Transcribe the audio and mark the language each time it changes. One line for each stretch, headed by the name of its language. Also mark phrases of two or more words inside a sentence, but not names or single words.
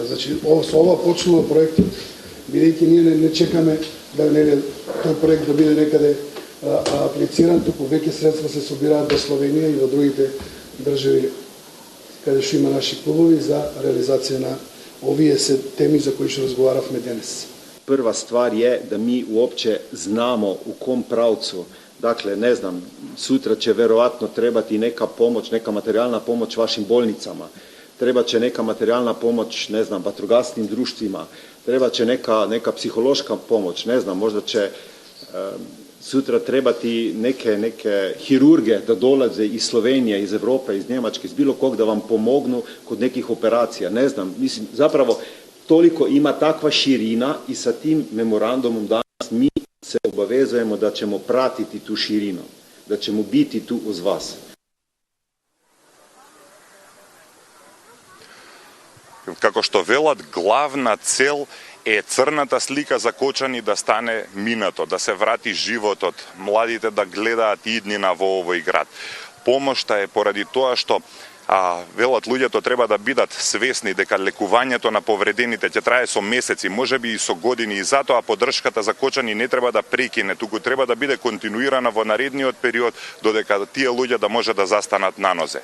Macedonian: Значи, со ова почнува проектот, бидејќи ние не чекаме да тој проект да биде некаде аплициран, туку веќе средства се собираат во Словенија и во другите држави каде што има наши клубови за реализација на овие се теми за кои што разговаравме денес.
Serbian: Прва ствар е да ми уопće знамо у ком правцу.
Bosnian: Dakle, ne znam, sutra će verovatno trebati neka pomoć, neka materijalna pomoć vašim bolnicama, treba će neka materijalna pomoć, ne znam, vatrogasnim društvima, treba će neka psihološka pomoć, ne znam, možda će sutra trebati neke hirurge da dolaze iz Slovenije, iz Evrope, iz Njemačke, iz bilo kog da vam pomognu kod nekih operacija, ne znam, mislim, zapravo toliko ima takva širina i sa tim memorandumom danas mi se obavezujemo da ćemo pratiti tu širinu, da ćemo biti tu uz vas.
Macedonian: Како што велат, главна цел е црната слика за Кочани да стане минато, да се врати животот, младите да гледаат иднина во овој град. Помошта е поради тоа што велат луѓето треба да бидат свесни дека лекувањето на повредените ќе трае со месеци, можеби и со години, и затоа поддршката за Кочани не треба да прекине, туку треба да биде континуирана во наредниот период додека тие луѓе да може да застанат на нозе.